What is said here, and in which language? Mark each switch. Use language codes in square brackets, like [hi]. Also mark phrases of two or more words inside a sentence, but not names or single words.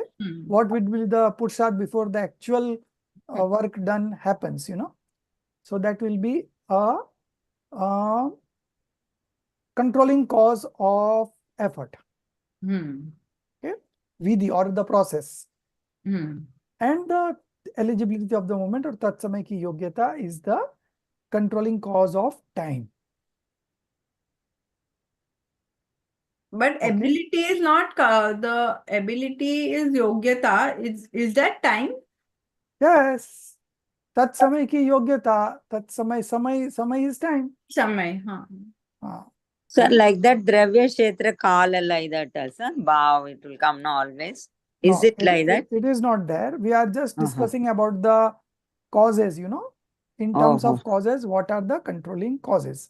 [en] What would be the Purusharth before the actual work done happens, you know. So that will be a controlling cause of effort. Okay. Vidhi or the process. And the eligibility of the moment or [hi] tat samay ki yogyata [en] is the controlling cause of time. But ability is not the ability is yogyata. Is that time? Yes. [hi] Tat samay ki yogyata. Tat samay [en] is time. Samay. So like that [hi] Dravya Kshetra Kala [en] like that, sir. Bhav, it will come now always. Is No, it like that? it is not there. We are just Uh-huh. discussing about the causes, you know. In terms Oh, of causes, what are the controlling causes?